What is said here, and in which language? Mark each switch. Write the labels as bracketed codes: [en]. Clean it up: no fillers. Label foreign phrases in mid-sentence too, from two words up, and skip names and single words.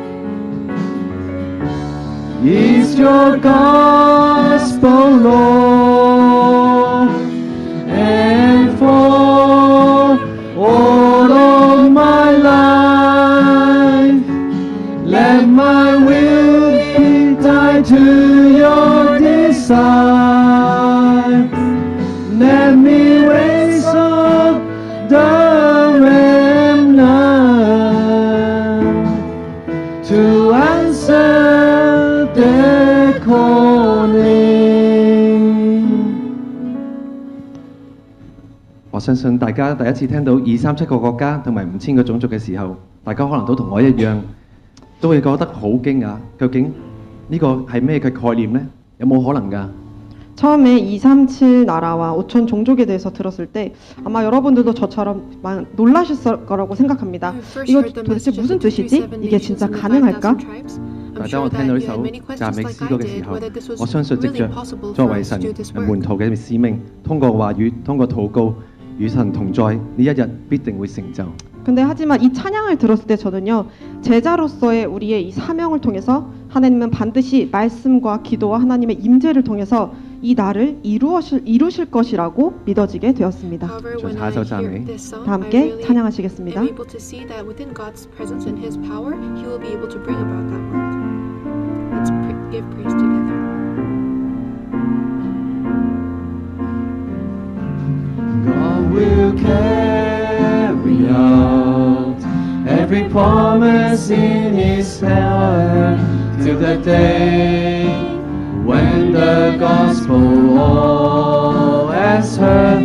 [en] Is your gospel, Lord, and for all of my life, let my will be tied to your desire. Let me raise up the remnant to answer their calling. [yue] 我相信大家第一次聽到237個國家同埋5000個種族嘅時候，大家可能都同我一樣，都會覺得好驚訝。究竟呢個係咩嘅概念呢？有冇可能㗎？ [ko] 처음에 237 나라와 5천 종족에 대해서 들었을 때 아마 여러분들도 저처럼 놀라실 거라고 생각합니다. 이거 도대체 무슨 뜻이지? 이게 진짜 가능할까? [yue] 但係當我聽到呢首讚美詩歌嘅時候，我相信藉着作為神門徒嘅使命，通過話語，通過禱告，與神同在，呢一日必定會成就。 [ko] 근데 하지만 이 찬양을 들었을 때 저는요, 제자로서의 우리의 이 사명을 통해서 하나님은 반드시 말씀과 기도와 하나님의 임재를 통해서 이 날을 이루실 것이라고 믿어지게 되었습니다. 다 함께 찬양하시겠습니다. [en] Give praise together. God will carry out every promise in His power till the day when the gospel all has heard.